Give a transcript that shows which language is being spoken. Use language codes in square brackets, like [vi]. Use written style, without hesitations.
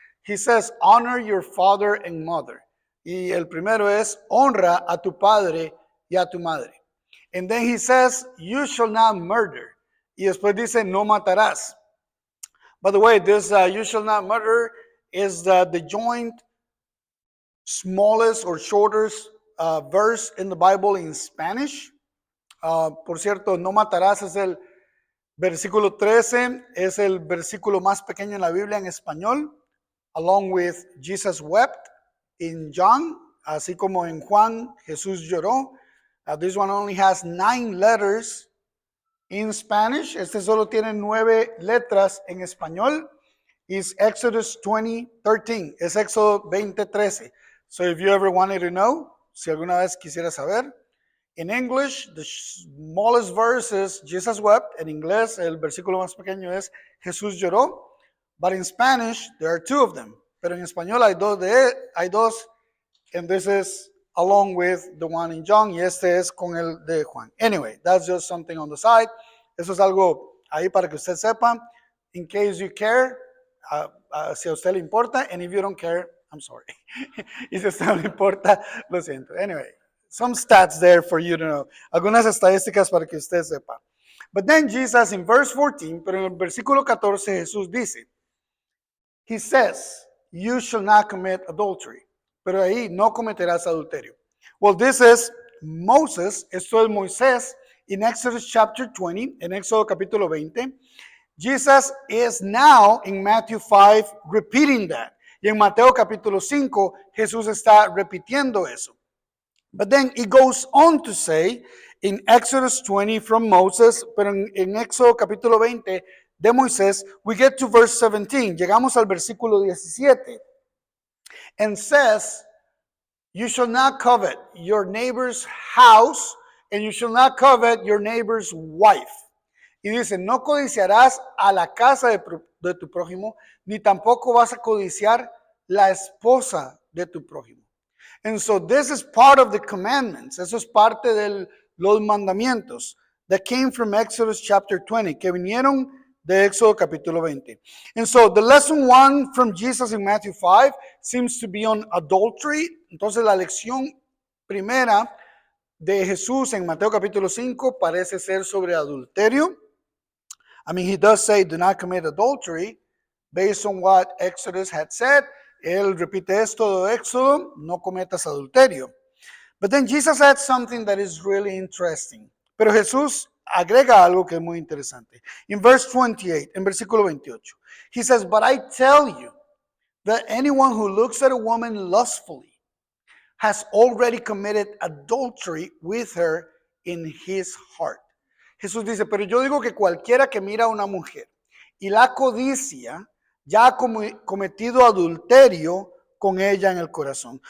[en] He says, honor your father and mother. [es] Y el primero es, honra a tu padre y a tu madre. [en] And then he says, you shall not murder. [es] Y después dice, no matarás. [en] By the way, this you shall not murder is the joint smallest or shortest verse in the Bible in Spanish. [es] Por cierto, no matarás es el versículo 13, es el versículo más pequeño en la Biblia en español, [en] along with Jesus wept in John, [es] así como en Juan, Jesús lloró. [en] This one only has 9 letters in Spanish. [es] Este solo tiene 9 letras en español. [en] Is Exodus 20:13. [es] Es Éxodo 20:13. [en] So if you ever wanted to know, [es] si alguna vez quisiera saber, [en] in English, the smallest verse is Jesus wept. [es] En inglés, el versículo más pequeño es Jesús lloró. [en] But in Spanish, there are 2 of them. [es] Pero en español hay dos, [en] and this is along with the one in John, [es] y este es con el de Juan. [en] Anyway, that's just something on the side. [es] Eso es algo ahí para que usted sepa. [en] In case you care, [es] si a usted le importa, [en] and if you don't care, I'm sorry. [es] Y si a usted no le importa, lo siento. [en] Anyway, some stats there for you to know. [es] Algunas estadísticas para que usted sepa. [en] But then Jesus in verse 14, [es] pero en el versículo 14 Jesús dice, [en] he says, you shall not commit adultery. [es] Pero ahí no cometerás adulterio. [en] Well, this is Moses, [es] esto es Moisés, [en] in Exodus chapter 20, [es] en Éxodo capítulo 20. [en] Jesus is now in Matthew 5 repeating that. [es] Y en Mateo capítulo 5, Jesús está repitiendo eso. [en] But then it goes on to say, in Exodus 20 from Moses, [es] pero en Éxodo capítulo 20 de Moisés, [en] we get to verse 17. [es] Llegamos al versículo 17. [en] And says, you shall not covet your neighbor's house, and you shall not covet your neighbor's wife. [es] Y dice, no codiciarás a la casa de tu prójimo, ni tampoco vas a codiciar la esposa de tu prójimo. [en] And so this is part of the commandments. [es] Eso es parte de los mandamientos [en] that came from Exodus chapter 20, [es] que vinieron de Éxodo capítulo 20. [en] And so the lesson one from Jesus in Matthew 5 seems to be on adultery. [es] Entonces la lección primera de Jesús en Mateo capítulo 5 parece ser sobre adulterio. [en] I mean, he does say, do not commit adultery, based on what Exodus had said. [es] Él repite esto de Éxodo, no cometas adulterio. [en] But then Jesus adds something that is really interesting. [es] Pero Jesús agrega algo que es muy interesante. [en] In verse 28, [es] en versículo 28, [en] he says, but I tell you that anyone who looks at a woman lustfully has already committed adultery with her in his heart. [es] Jesús dice, pero yo digo que cualquiera que mira a una mujer y la codicia ya ha cometido adulterio con ella en el corazón.